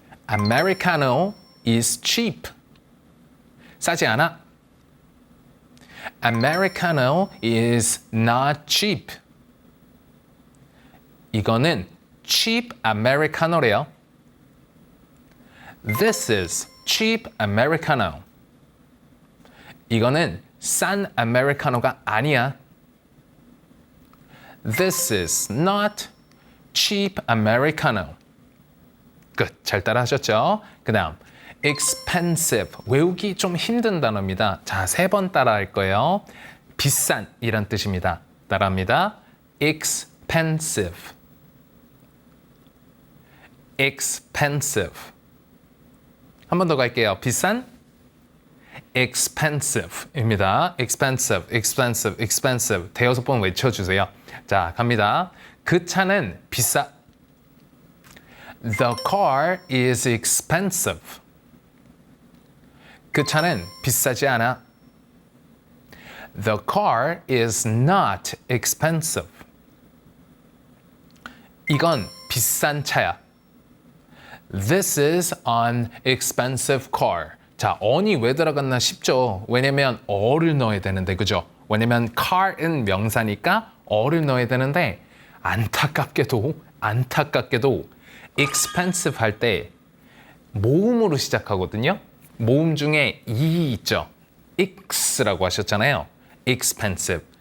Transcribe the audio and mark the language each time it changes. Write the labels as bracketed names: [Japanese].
[English] Americano is cheap. [Korean] 싸지 않아. [English] Americano is not cheap. [Korean] 이거는 [English] cheap Americano [Korean] 래요. [English] This is cheap Americano. [Korean] 이거는 싼 아메리카노가 아니야. [English] This is not cheap Americano. [Korean] 끝. 잘 따라 하셨죠? 그 다음 expensive. 외우기 좀 힘든 단어입니다. 자, 3번 따라 할 거예요. 비싼 이란 뜻입니다. 따라합니다. expensive. expensive. 한 번 더 갈게요. 비싼 expensive입니다. expensive, expensive, expensive. 대여섯 번 외쳐주세요. 자, 갑니다. 그 차는 비싸. [English] The car is expensive. [Korean] 그 차는 비싸지 않아. [English] The car is not expensive. [Korean] 이건 비싼 차야. [English] This is an expensive car. [Korean] 자, on이 왜 들어갔나 싶죠? 왜냐면 어를 넣어야 되는데, 그죠? 왜냐면 car은 명사니까 어를 넣어야 되는데 안타깝게도 expensive 할 때 모음으로 시작하거든요. 모음 중에 이 있죠. x라고 하셨잖아요. expensive.